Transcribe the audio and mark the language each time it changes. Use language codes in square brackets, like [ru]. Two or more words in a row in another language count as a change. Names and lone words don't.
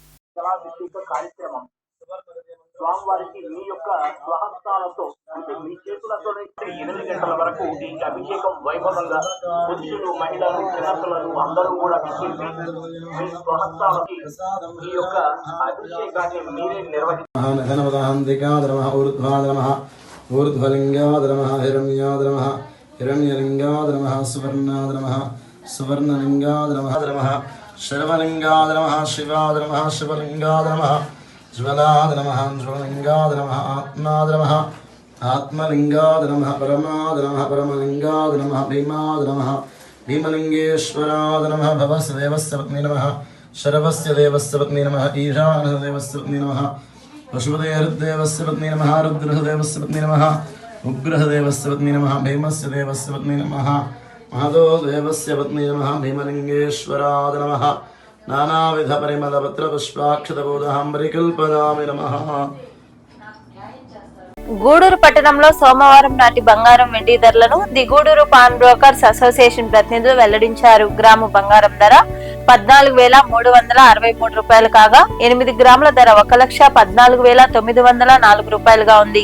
[te] స్వామివారికి మీ యొక్క స్వహస్తాలతో అంటే మీ చేతులతో 8 గంటల వరకు ఈ అభిషేకం వైభవంగా పురుషులు, మహిళలు, చిన్నపిల్లలు అందరూ కూడా విచ్చేసి మీ స్వహస్తాలకి ఈ యొక్క అభిషేకాన్ని మీరే నిర్వహించారు. [sa] ज्वलाद नमः, ज्वलिंगाद नमः, आत्माद नमः, आत्मलिंगाद नमः, परमाद नमः, परमलिंगाद नमः, भीमाद नमः, भीमलिंगेश्वराद नमः, भवस्य देवस्य पत्नी नमः, शरवस्य देवस्य पत्नी नमः, ईशानस्य देवस्य पत्नी नमः, पशुपतेर्देवस्य पत्नी नमः, रुद्रदेवस्य पत्नी नमः, उग्रदेवस्य पत्नी नमः, भीमस्य देवस्य पत्नी नमः, महदो देवस्य पत्नी नमः, भीमलिंगेश्वराद नमः, नानाविध परिमल पत्र पुष्पाक्षतबोधांबरिकल्पनामि नमः. [te] గూడూరు పట్టణంలో సోమవారం నాటి బంగారం వెండి ధరలను ది గూడూరు పాన్ బ్రోకర్స్ అసోసియేషన్ ప్రతినిధులు వెల్లడించారు. గ్రాము బంగారం ధర 14,363 రూపాయలు కాగా 8 గ్రాముల ధర 1,14,904 రూపాయలుగా ఉంది.